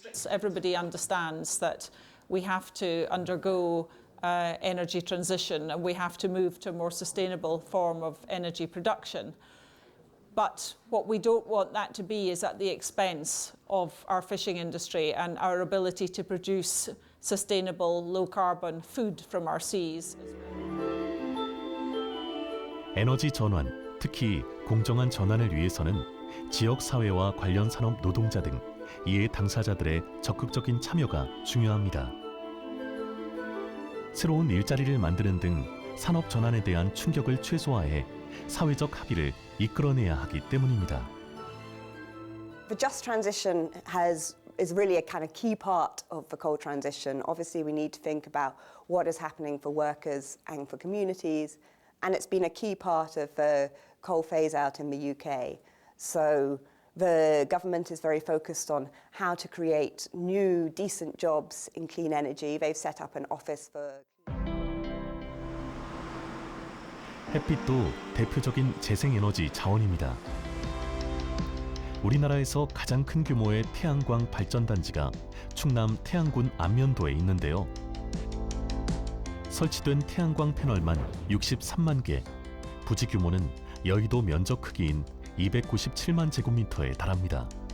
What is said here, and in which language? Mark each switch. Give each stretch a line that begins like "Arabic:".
English: Everybody understands that we have to undergo energy transition and we have to move to a more sustainable form of energy production. But what we don't want that to be is at the expense of our fishing industry and our ability to produce sustainable, low-carbon food from our seas.
Korean: 에너지 전환, 특히 공정한 전환을 위해서는 지역 사회와 관련 산업 노동자 등 이해 당사자들의 적극적인 참여가 중요합니다. 새로운 일자리를 만드는 등 산업 전환에 대한 충격을 최소화해 사회적 합의를 이끌어내야 하기 때문입니다.
English: The just transition is really a kind of key part of the coal transition. Obviously, we need to think about what is happening for workers and for communities, and it's been a key part of the coal phase out in the UK. So the government is very focused on how to create new, decent jobs in clean energy. They've set up an office for.
Korean: 햇빛도 대표적인 재생에너지 자원입니다. 우리나라에서 가장 큰 규모의 태양광 발전단지가 충남 태안군 안면도에 있는데요. 설치된 태양광 패널만 63만 개, 부지 규모는 여의도 면적 크기인 297만 제곱미터에 달합니다.